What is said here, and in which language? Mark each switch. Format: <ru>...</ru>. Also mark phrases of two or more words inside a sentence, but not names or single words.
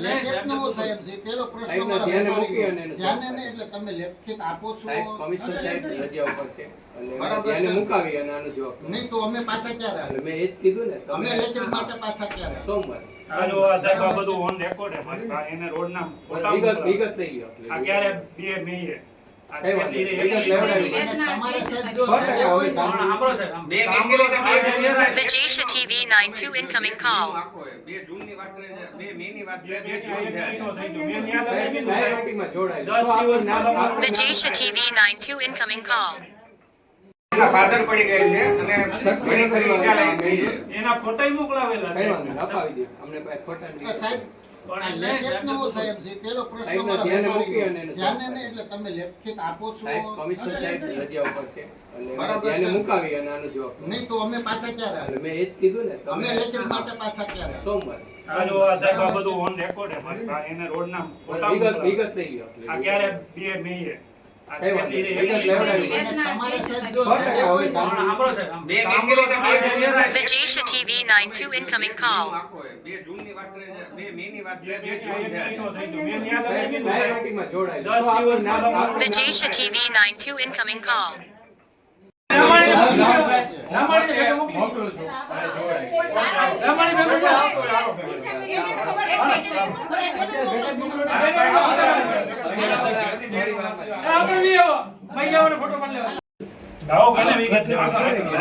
<gu>લેખિત નો સાહેબ જે પેલો પ્રશ્ન મારા ધ્યાને મૂકી અને ધ્યાને ને એટલે તમે લેખિત આપો છો કમિશનર સાહેબ રજા ઉપર છે એટલે ધ્યાને મુકાવી અને આનો જવાબ નહીં તો અમે પાછા ક્યારે એટલે મેં એ જ કીધું ને અમે લેખિત માટે પાછા ક્યારે સોમવારે આજો આ સાહેબ આ બધું</gu> <en>on record</en> <gu>છે મારી એને રોડ ના ફોટા વિગત લઈ ગયો આ ક્યારે 2 મે</gu> <en>Vijayasha TV 92 incoming call. Vijayasha TV 92 incoming call.</en> <gu>સાધન પડી ગયેલ છે અને ઘણી ખરી ઈચ્છા લાગી ગઈ છે. એના ફોટા મોકલાવેલા કઈ છે. વાંધો નહીં, અપાવી દે અમને પાસે ખોટા નહીં. સાહેબ આ લેખિતનો સાહેબ છે પેલો પ્રશ્ન સાહેબના મારા ધ્યાને વેપારી મૂકી અને એનું ધ્યાને નહીં એટલે તમે લેખિત આપો છો સાહેબ કમિશનર સાહેબ રજા ઉપર છે એટલે એના બરાબર ધ્યાને છે. મુકાવી અને આનો જવાબ નહીં તો અમે પાછા ક્યારે એટલે આવે મેં એ જ કીધું ને અમે તમે લેખિત માટે પાછા ક્યારે આવે સોમવારે આ જો આ સાહેબ આ બધું</gu> <en>on record</en> <gu>છે મારી પાસે. એને રોડના ફોટા વિગત મોકલાવેલા. વિગત લઈ લ્યો આ ક્યારે 2 મે એ આ કઈ વાંધો કેટલી નહીં, વિગત લેવડાવી. અને તમારે સાહેબ જો સો ટકા રજા હવે હોય સાંભળો. સાંભળો સાહેબ, આમ બે સાંભળો નીકળી તો ગયા, બે બે સાહેબ.</gu> <en>Vijayisha TV 92 incoming call.</en> <gu>આખો હોય. 2 જૂનની વાત કરે છે, 2 મે ની વાત કરે છે, 2 બે જૂન છે. મહિનો થઈ ગયો. મેં ન્યા લગાવી દીધું સાહેબ. ડાયરેક્ટમાં જોડાય. 10 દિવસમાં તમારું</gu> <en>Vijayisha TV 92 incoming call.</en> <gu>મોકલું છું અને જોડાય. લાવો કોને વિગત લેવાની?</gu>